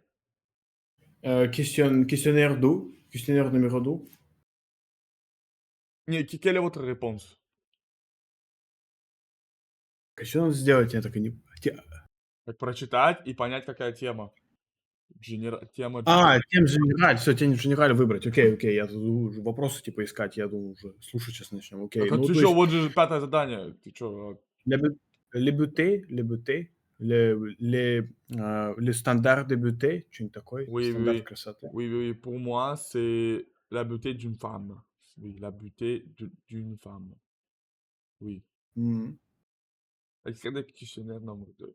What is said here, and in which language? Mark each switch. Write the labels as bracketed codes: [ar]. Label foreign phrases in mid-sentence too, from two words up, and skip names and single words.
[fr] Questionnaire d'eau. Questionnaire numéro 2. Quelle est votre réponse? [ru] Что надо сделать? Я так и не... Так, прочитать и понять, какая тема. Тема... [fr] Thème général. [ru] Все, [fr] thème général [ru] выбрать. Окей, окей. Я тут уже вопросы типа искать. Я думаю, уже слушать сейчас начнем. Окей. Так, а Ну, ты то чё, есть вот же пятое задание. Ты чё? [fr] le beauté, le стандарт de beauté, [ru] что-нибудь такое, [fr] Oui, oui, [ru] стандарт [fr] oui. [ru] красоты. [fr] Oui, oui, oui. Pour moi, c'est la beauté d'une femme. Oui, la beauté d'une femme. Oui. Мгм. Extrait de questionnaire nombre 2.